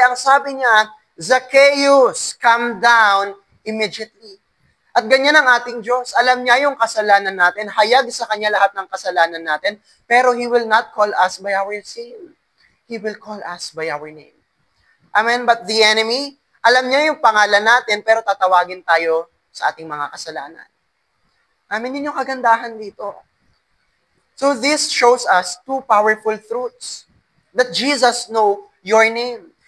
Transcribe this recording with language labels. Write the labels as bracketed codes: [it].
[tl] Ang sabi niya, [en] Zacchaeus, come down immediately. [tl] At ganyan ang ating Diyos. Alam niya yung kasalanan natin. Hayag sa Kanya lahat ng kasalanan natin. [en] Pero He will not call us by our sin. He will call us by our name. [tl] Amen? [en] But the enemy, [tl] alam niya yung pangalan natin, pero tatawagin tayo sa ating mga kasalanan. Amen? Yun yung kagandahan dito. [en] So this shows us two powerful truths. That Jesus know your name.